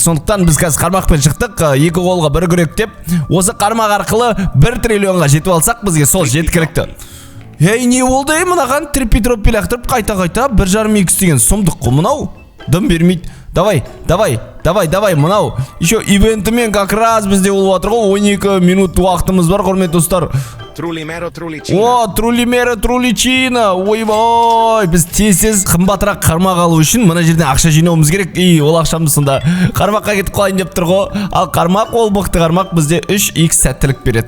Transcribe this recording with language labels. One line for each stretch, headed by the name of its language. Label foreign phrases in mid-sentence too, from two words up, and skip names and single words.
Kazakh: Сондықтан біз қазір қармақпен шықтық. 2 қолға 1 күрек деп, осы қармақ арқылы 1 триллионға жетіп алсақ, бізге сол жеткілікті. Ей, не болды мынаған? Трипи-тропи лақтырып қайта-қайта 1,5-2 деген сұмдық қой мынау. Дым бермейді. Давай, мынау. Еще ивентімен
Russian: как раз
Kazakh: бізде болып жатыр ғой. 12 минут уақытымыз бар, құрметті достар. О, трулимеро труличина. Ойбай, біз тез қымбатырақ қармақ алу үшін мына жерден ақша жинауымыз керек. Ол ақшамыз сонда қармаққа кетіп қалайын деп тұр ғой. Ал қармақ, ол мықты қармақ бізде 3x сәттілік береді.